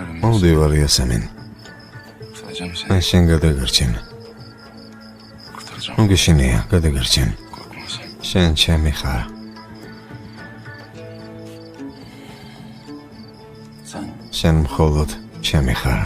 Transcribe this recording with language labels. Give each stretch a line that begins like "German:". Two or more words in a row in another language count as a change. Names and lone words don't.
Georgian: მოვდივარ იასემინ.
Turkish: Kurtaracağım seni.
Georgian: მე შენ გადაგარჩენ.
Turkish: Kurtaracağım.
Georgian: მოგეშინია, გადაგარჩენ.
Turkish: Korkma sen.
Georgian: შენ ჩემი ხარ.
Turkish: Sen
Georgian: შენ მხოლოდ ჩემი ხარ.